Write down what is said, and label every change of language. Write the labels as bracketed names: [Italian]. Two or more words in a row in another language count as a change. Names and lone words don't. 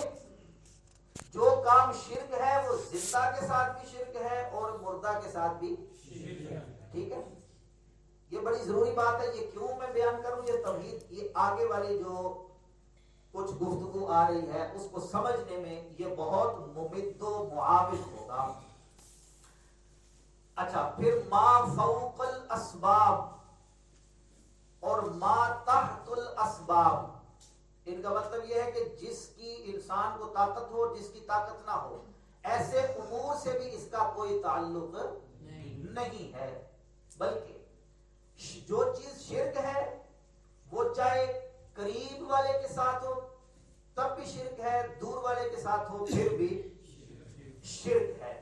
[Urdu] جو کام شرک ہے وہ زندہ کے ساتھ بھی شرک ہے اور مردہ کے ساتھ بھی شرک ہے. ٹھیک ہے، یہ بڑی ضروری بات ہے. یہ کیوں میں بیان کروں؟ یہ توحید، یہ آگے والی جو کچھ گفتگو آ رہی ہے اس کو سمجھنے میں یہ بہت ممد و معاون ہوگا. اچھا، پھر ما فوق الاسباب اور ما تحت الاسباب، ان کا مطلب یہ ہے کہ جس کی انسان کو طاقت ہو، جس کی طاقت نہ ہو، ایسے امور سے بھی اس کا کوئی تعلق نہیں ہے. بلکہ جو چیز شرک ہے وہ چاہے قریب والے کے ساتھ ہو تب بھی شرک ہے، دور والے کے ساتھ ہو پھر بھی شرک ہے.